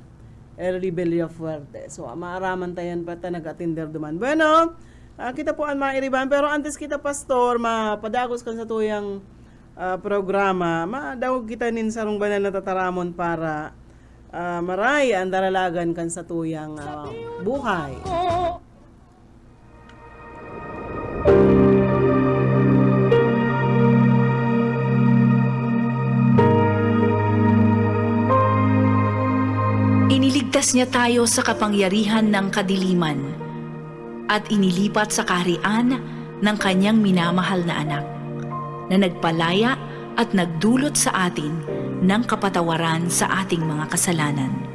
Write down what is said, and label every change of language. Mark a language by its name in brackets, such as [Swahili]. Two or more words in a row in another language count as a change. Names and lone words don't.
[Bikol] Rebellia Fuerte. So, maaraman tayan pa ta nag-attender duman. Bueno, kita po ang mga iriban. Pero antes kita, Pastor, mapadagos kan sa tuyang programa, madawag kita nin sarong banal na tataramon para maray ang daralagan kan sa tuyang buhay. [Filipino] Iniligtas niya tayo sa kapangyarihan ng kadiliman at inilipat sa kaharian ng kanyang minamahal na anak na nagpalaya at nagdulot sa atin ng kapatawaran sa ating mga kasalanan.